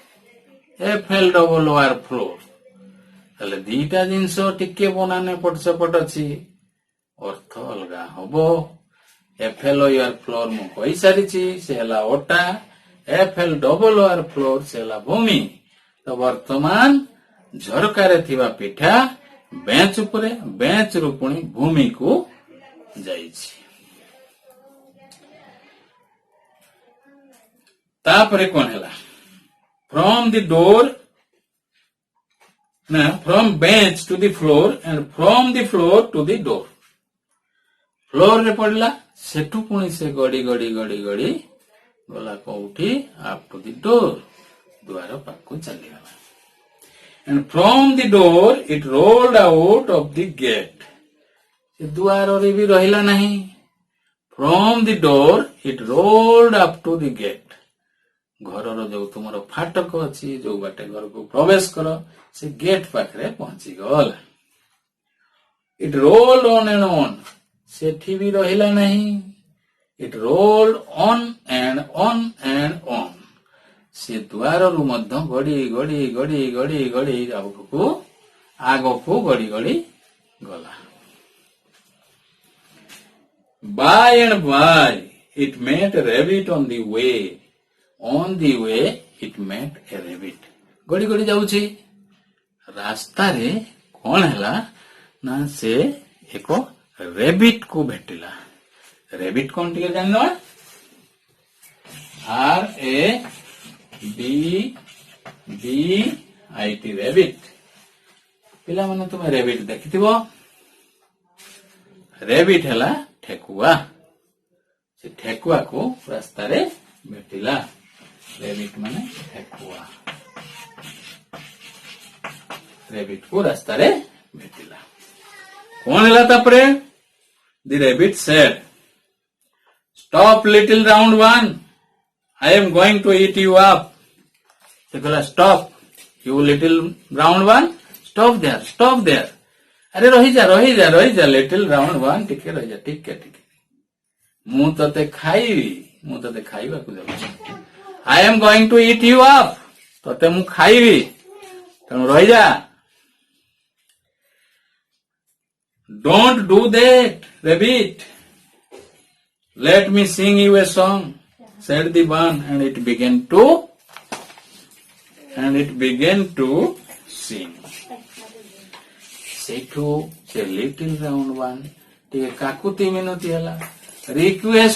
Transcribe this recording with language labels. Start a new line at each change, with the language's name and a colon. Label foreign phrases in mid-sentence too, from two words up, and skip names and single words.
Odia: FLOOR ଫ୍ଲୋର ହେଲେ ଦିଟା ଜିନିଷ ଟିକେ ବନାନେ ପଟ ସେପଟ ଅଛି ଅର୍ଥ ଅଲଗା ହବ FLOUR ଫ୍ଲୋର ମୁଁ କହିସାରିଛି ସେ ହେଲା ଅଟା FLOOR ଫ୍ଲୋର ସେ ହେଲା ଭୂମି ତ ବର୍ତ୍ତମାନ ଝରକାରେ ଥିବା ପିଠା ବେଞ୍ଚ ଉପରେ ବେଞ୍ଚ ରୁ ପୁଣି ଭୂମିକୁ ଯାଇଛି ତାପରେ କଣ ହେଲା
English: from the door from bench to the floor and from the floor to the door floor
Odia: ରେ ପଡିଲା ସେଠୁ ପୁଣି ସେ ଗଡି ଗଡି ଗଡି ଗଡି ଗଲା କୋଉଠି
English: up to the door
Odia: ଦ୍ୱାର ପାଖକୁ ଚାଲିଗଲା
English: and from the door it rolled out of the gate
Odia: ସେ ଦ୍ୱାରରେ ବି ରହିଲା ନାହିଁ
English: from the door it rolled up to the gate
Odia: ଘରର ଯୋଉ ତୁମର ଫାଟକ ଅଛି ଯୋଉ ବାଟେ ଘରକୁ ପ୍ରବେଶ କର ସେ ଗେଟ୍ ପାଖରେ ପହଞ୍ଚିଗଲା
English: it rolled on and on
Odia: ସେଠି ବି ରହିଲା ନାହିଁ
English: it rolled on and on and on
Odia: ସେ ଦ୍ୱାରରୁ ମଧ୍ୟ ଗଡି ଗଡି ଗଡି ଗଡି ଗଡି ଆଗକୁ ଗଡି ଗଡି ଗଲା
English: by and by it met a rabbit on the way it met a rabbit
Odia: ଗଡି ଗଡି ଯାଉଛି ରାସ୍ତାରେ କଣ ହେଲା ନା ସେ ଏକ rabbit କୁ ଭେଟିଲା rabbit କଣ ଟିକେ ଜାଣିନ RABBIT rabbit ପିଲାମାନେ ତୁମେ rabbit ଦେଖିଥିବ rabbit ହେଲା ଠେକୁଆ ସେ ଠେକୁଆକୁ ରାସ୍ତାରେ ଭେଟିଲା rabbit ମାନେ ଠେକୁଆ rabbit କୁ ରାସ୍ତାରେ ଭେଟିଲା କଣ ହେଲା ତାପରେ
English: the rabbit said stop little round one I am going to eat you up
Odia: ସେ କହିଲା
English: stop you little round one stop there अरे ରହିଯା little round one
Odia: ଟିକେ ରହିଯା ଟିକେ ମୁଁ ତତେ ଖାଇବାକୁ ଯାଉଛି
English: I am going to eat you up
Odia: ତତେ ମୁଁ ଖାଇବି ତେଣୁ ରହିଯା
English: don't do that rabbit let me sing you a song said the one and it began to sing
Odia: ସେଇଠୁ ସେ
English: little round one
Odia: ଟିକେ କାକୁତି ମିନତି ହେଲା ରିକ୍ୱେଷ୍ଟ